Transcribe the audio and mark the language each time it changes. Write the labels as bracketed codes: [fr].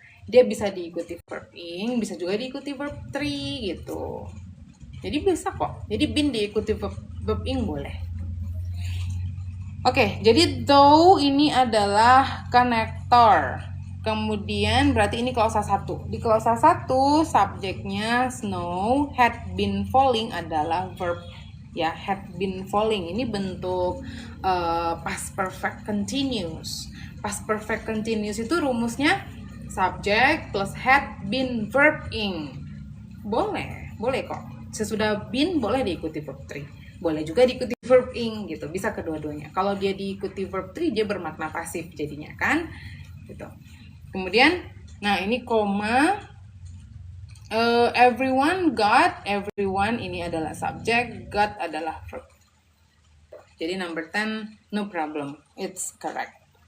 [id] Dia bisa diikuti verb ing, bisa juga diikuti verb 3 gitu. Jadi bisa kok. Jadi been diikuti verb ing boleh. Oke, jadi though ini adalah konektor. Kemudian berarti ini klausa 1. Di klausa 1 subjeknya snow, had been falling adalah verb ya, had been falling. Ini bentuk past perfect continuous. Past perfect continuous itu rumusnya subject plus had been verb ing. Boleh kok. Sesudah been boleh diikuti verb 3. boleh juga diikuti verb ing gitu, bisa kedua-duanya. Kalau dia diikuti verb to dia bermakna pasif jadinya kan gitu. Kemudian nah ini koma, everyone got, everyone ini adalah subjek, got adalah verb. [en] Jadi number 10 no problem, it's correct.